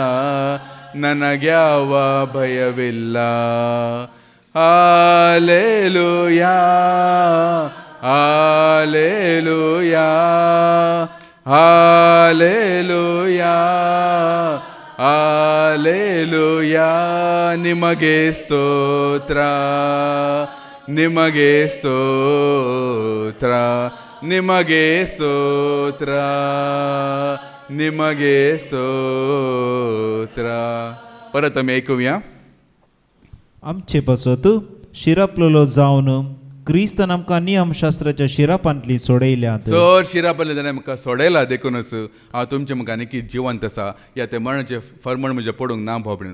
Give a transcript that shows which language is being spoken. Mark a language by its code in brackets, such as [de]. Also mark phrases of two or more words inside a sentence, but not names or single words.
[kn] ನನಗ್ಯಾವ ಭಯವಿಲ್ಲ ಹಾಲೆಲೂಯಾ ಹಾಲೆಲೂಯಾ ಹಾಲೆಲೂಯಾ ಹಾಲೆಲೂಯಾ ನಿಮಗೆ ಸ್ತೋತ್ರ ನಿಮಗೆ ಸ್ತೋತ್ರ ನಿಮಗೆ ಸ್ತೋತ್ರ ನಿಮಗೆ ಸ್ತೋತ್ರ. [kok] परत आमी ऐकुया. आमचे पासत शिरापलेलो जावन क्रिस्तान आमकां नियमशास्त्राच्या शिरापांतली सोडयल्यात. चड शिरापल्ले जाल्यार म्हाका सोडयला देखूनच हांव तुमचे मुखार आनी कितें जिवंत आसा या ते मरणाचे फर्मण म्हजें पडूंक ना भावबीण.